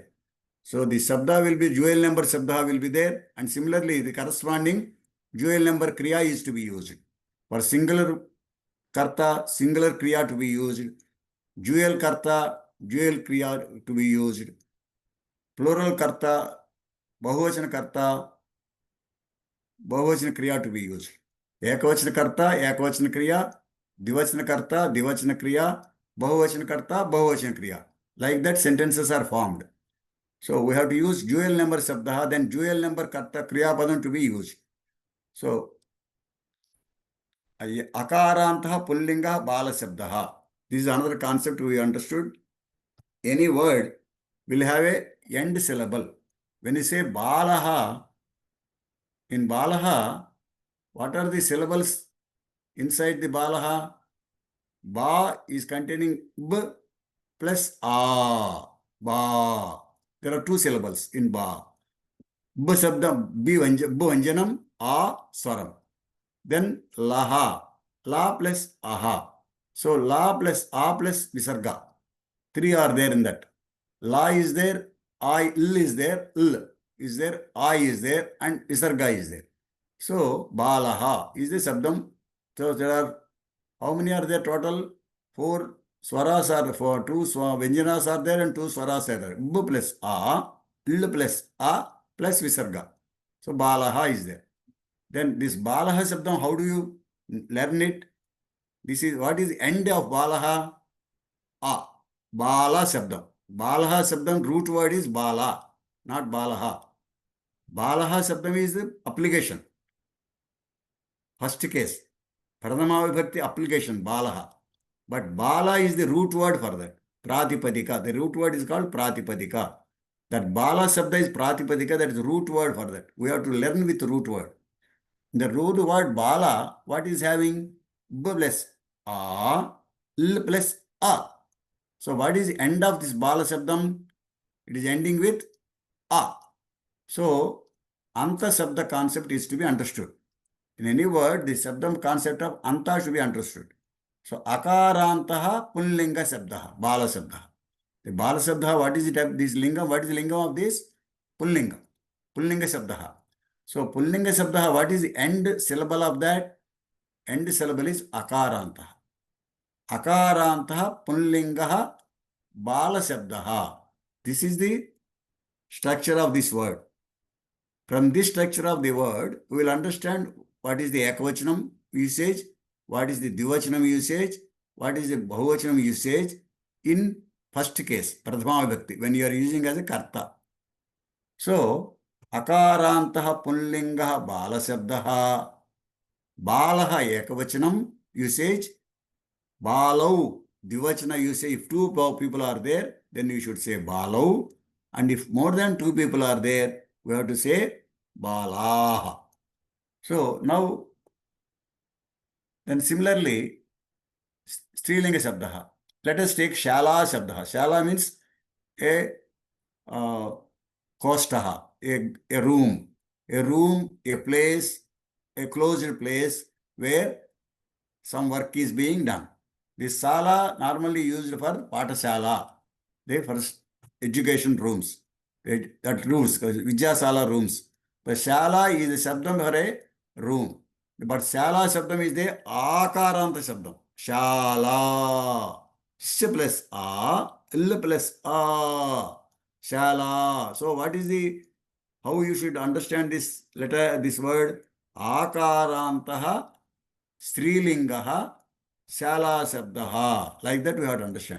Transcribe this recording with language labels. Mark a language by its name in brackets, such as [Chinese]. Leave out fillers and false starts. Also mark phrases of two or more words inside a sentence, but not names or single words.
[English] So the Shabda will be dual number Shabdaha will be there, and similarly the corresponding dual number Kriya is to be used. For singular Karta, singular Kriya to be used. Dual Karta, dual Kriya to be used. Plural Karta, [Sanskrit] बहुवचन कर्ता, बहुवचन क्रिया [English] to be used. [Sanskrit] एकवचन कर्ता, एकवचन क्रिया, द्विवचन कर्ता, द्विवचन क्रिया, बहुवचन कर्ता, बहुवचन क्रिया. [English] Like that sentences are formed. So we have to use dual number Shabdaha, then dual number [Sanskrit] कर्ता क्रिया पदम् [English] to be used. [Sanskrit] So अकारान्तः पुंलिङ्ग बाल शब्दः. [English] This is another concept we understood. Any word will have a end syllable. When you say balaha, in balaha, what are the syllables inside the balaha? Ba is containing b plus a. Ba. There are two syllables in ba. [Sanskrit] ब शब्दम्, ब व्यञ्जनम्, अ स्वरम्. [English] Then laha. La plus aha. So la plus a plus visarga. Three are there in that. La is there, I, il is there, il is there, I is there, and visarga is there. So balaha is the sabdam. So there are, how many are there total? Four swaras are, for two vyanjanas are there and two swaras are there. B plus a, il plus a plus visarga. So balaha is there. Then this [Sanskrit] बालः शब्दम्, [English] how do you learn it? This is, what is the end of balaha? A. [Sanskrit] बाल शब्दम्. बालः शब्दम् [English] root word is bala, not balaha. [Sanskrit] बालः शब्दम् [English] is the application. First case. [Sanskrit] प्रथमा विभक्ति [English] application, balaha. But bala is the root word for that. Pratipadika. The root word is called pratipadika. That [Sanskrit] बाल शब्द [English] is pratipadika, that is the root word for that. We have to learn with the root word. The root word bala, what is having? B plus a, l plus a. So what is the end of this bala sabdam? It is ending with a. So [Sanskrit] अन्त शब्द [English] concept is to be understood. In any word, the sabdam concept of anta should be understood. [Sanskrit] So अकारान्तः पुंलिङ्ग शब्दः, बाल शब्दः. [English] The bala sabdaha, what is it of this lingam? What is the lingam of this? [Sanskrit] पुंलिङ्ग। पुंलिङ्ग शब्दः. So पुंलिङ्ग शब्दः, [English] what is the end syllable of that? End syllable is akarantaha. [Sanskrit] अकारान्तः पुंलिङ्गः बाल शब्दः. [English] This is the structure of this word. From this structure of the word, we will understand what is the ekvachanam usage, what is the dvivachanam usage, what is the bahuvachanam usage in first case, [Sanskrit] प्रथमा विभक्ति, [English] when you are using as a karta. So, [Sanskrit] अकारान्तः पुंलिङ्गः बाल शब्दः, बालः एकवचनम् usage, बालौ द्विवचन usage. [English] If two people are there, then you should say balau. And if more than two people are there, we have to say balaha. So now, then similarly, [Sanskrit] स्त्रीलिङ्ग शब्दः. [English] Let us take [Sanskrit] शाला शब्दः. [English] Shala means a kostaha, a room, a place, a closed place where some work is being done. This sala normally used for patashala, the first education rooms, that rooms, Vidyasala rooms. The shala is the shabdam for a room. But [Sanskrit] शाला शब्दम् [English] is the [Sanskrit] अकारान्त शब्दम्. [English] Shala. Sh plus a, l plus a. Shala. So what is the, how you should understand this letter, this word? [Sanskrit] अकारान्तः स्त्रीलिङ्गः शाला शब्दः. [English] Like that we have to understand.